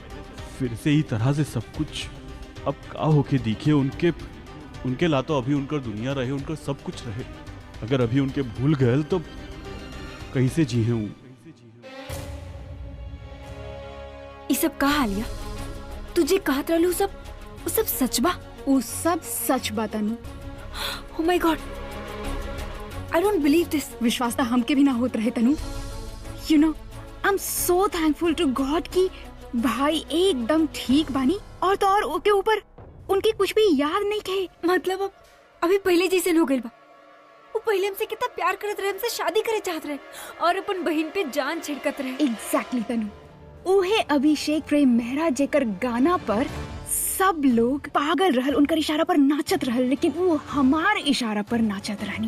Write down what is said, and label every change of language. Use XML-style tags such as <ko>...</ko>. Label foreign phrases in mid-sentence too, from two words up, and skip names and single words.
<bho>फिर से ही तरह से सब कुछ अब का होके दिखे उनके ला तो अभी उनकर दुनिया रहे, उनकर सब कुछ रहे। अगर अभी उनके भूल गए तो कहीं से जी हूँ। ये सब कहा आलिया? तुझे कहत रहलू सब वो सब सच बा? वो सब सच बा तनु।</bho> <en>Oh my God, I don't believe this.</en> <bho>विश्वास तो हमके भी ना होत रहे तनु।</bho> <en>You know, I'm so thankful to God</en> <bho>कि भाई एकदम ठीक बानी और तो और उसके ऊपर उनकी कुछ भी याद नहीं थे। मतलब अब अभी पहले जैसे हो गइल बा। वो पहले हमसे कितना प्यार करत रहे, हमसे शादी करे चाहत रहे और अपन बहन पे जान छिड़कत रहे। एग्जैक्टली तनु। उहे अभिषेक प्रेम मेहरा जेकर गाना पर सब लोग पागल रहल, उनकर इशारा पर नाचत रहल, लेकिन वो हमार इशारा पर नाचत रहनी।</bho>